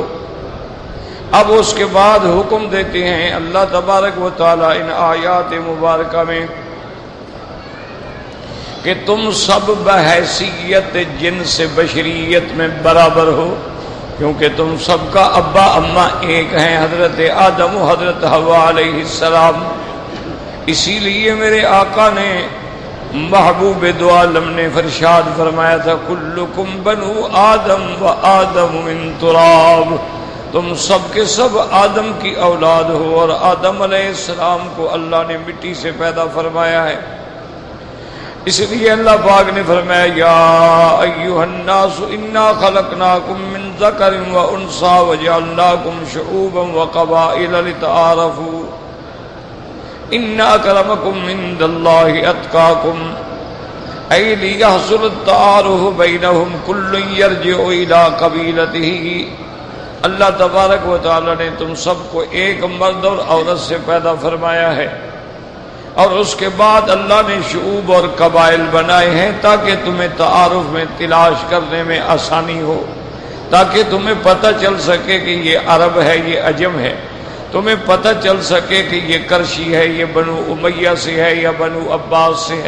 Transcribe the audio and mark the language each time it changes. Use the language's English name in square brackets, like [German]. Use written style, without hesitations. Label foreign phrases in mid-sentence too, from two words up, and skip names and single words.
[Urdu] اب اس کے بعد حکم دیتے ہیں اللہ [Arabic] تبارک و تعالیٰ [Urdu] ان آیات مبارکہ میں کہ تم سب بحیثیت جنس بشریت میں برابر ہو، کیونکہ تم سب کا ابا اما ایک ہیں، حضرت آدم و حضرت حوا [Arabic] علیہ السلام۔ [Urdu] اسی لیے میرے آقا نے محبوب دو عالم نے فرشاد فرمایا تھا: [Arabic] کلکم بنو آدم و آدم من تراب، [Urdu] تم سب کے سب آدم کی اولاد ہو، اور آدم [Arabic] علیہ السلام [Urdu] کو اللہ نے مٹی سے پیدا فرمایا ہے۔ اس لیے اللہ پاک نے فرمایا: [Arabic] یا ایھا الناس انا خلقناکم من ذکر و انثی وجعلناکم شعوبا وقبائل لتعارفوا ان اکرمکم عند اللہ اتقاکم، ای لیحصل التعارف بینہم کل یرجع الی قبیلتہ۔ [Urdu] اللہ [Arabic] تبارک و تعالی [Urdu] نے تم سب کو ایک مرد اور عورت سے پیدا فرمایا ہے، اور اس کے بعد اللہ نے شعوب اور قبائل بنائے ہیں تاکہ تمہیں تعارف میں تلاش کرنے میں آسانی ہو، تاکہ تمہیں پتہ چل سکے کہ یہ عرب ہے، یہ عجم ہے، تمہیں پتہ چل سکے کہ یہ کرشی ہے، یہ بنو امیہ سے ہے یا بنو عباس سے ہے۔